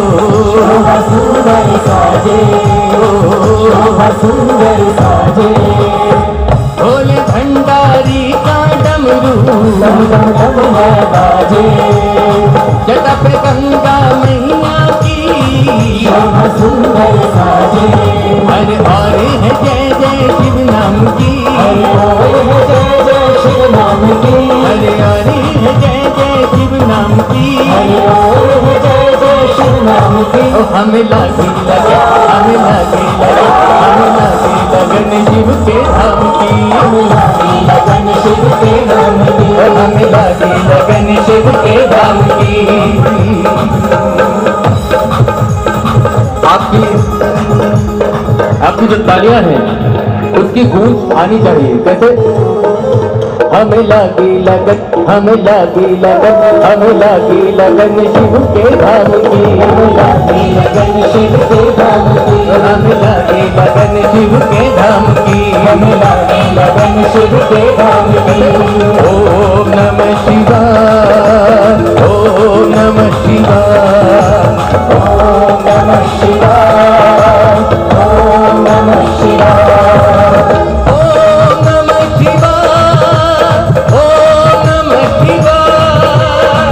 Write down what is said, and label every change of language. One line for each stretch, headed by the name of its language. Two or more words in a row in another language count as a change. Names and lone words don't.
Hindi: शोभा सुंदर साजे, शोभा सुंदर साजे। भोले भंडारी का डमरू डम डम डम है बाजे, जटा पे गंगा मैया की शोभा सुंदर साजे। हर और है जय जय शिव नाम की, हरियाणी है जय जय शिव नाम की, हरियाणी है जय जय शिव नाम की, हरियाणी है जय जय शिव नाम की। हमें लगी लगन, हमें लगी लगन, हमें लगी लगन शिव के धाम की, हमें लगी लगन शिव के धाम की, हमें लगी लगन शिव के धाम की। आपकी जो तालियां हैं उसकी गूंज आनी चाहिए। कैसे? हमें लगी लगन, हमें लगी लगन, हमें लगी लगन शिव के धाम की, हमें लगी लगन शिव के धाम की, हमें लगी लगन शिव के धाम की, हमें लगी लगन शिव के धाम की।
Sanskrit: ओम नमः शिवाय, ओम नमः शिवाय, ओम नमः शिवाय, ओम नमः शिवाय, ओम नमः शिवाय, ओम नमः शिवाय,